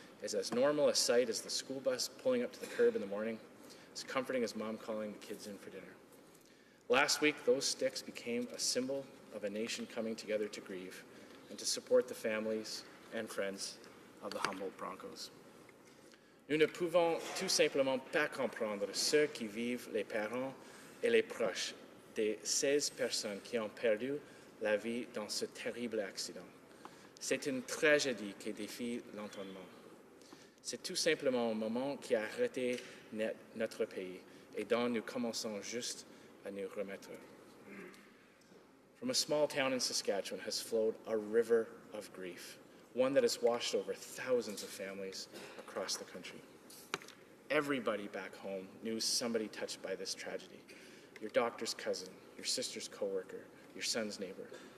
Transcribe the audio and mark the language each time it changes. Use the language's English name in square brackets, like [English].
[English] is as normal a sight as the school bus pulling up to the curb in the morning, as comforting as mom calling the kids in for dinner. Last week, those sticks became a symbol of a nation coming together to grieve and to support the families and friends of the Humboldt Broncos. [French] Nous ne pouvons tout simplement pas comprendre ceux qui vivent, les parents et les proches des 16 personnes qui ont perdu la vie dans ce terrible accident. C'est une tragédie qui défie l'entendement. C'est tout simplement un moment qui a arrêté notre pays et dont nous commençons juste à nous remettre. [English] From a small town in Saskatchewan has flowed a river of grief, one that has washed over thousands of families across the country. Everybody back home knew somebody touched by this tragedy. Your doctor's cousin, your sister's coworker, your son's neighbor.